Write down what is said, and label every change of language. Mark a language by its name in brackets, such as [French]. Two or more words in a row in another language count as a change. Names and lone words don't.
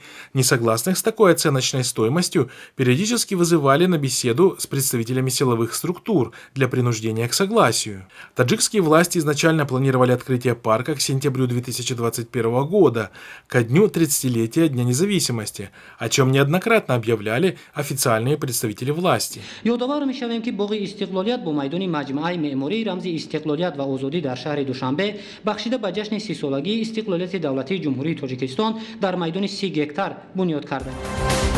[Russian] Несогласных с такой оценочной стоимостью периодически вызывали на беседу с представителями силовых структур для принуждения к согласию. Таджикские власти изначально планировали открытие парка к сентябрю 2021 года, ко дню 30-летия Дня независимости, о чем неоднократно объявляли официальные представители власти. [Tajik] مجمع معماری رمز استقلالیت و آزادی در شهر دوشنبه بخشیده به جشن 30 سالگی استقلالیت دولتی جمهوری تاجیکستان در میدان 30 گکتار بنیاد کرده.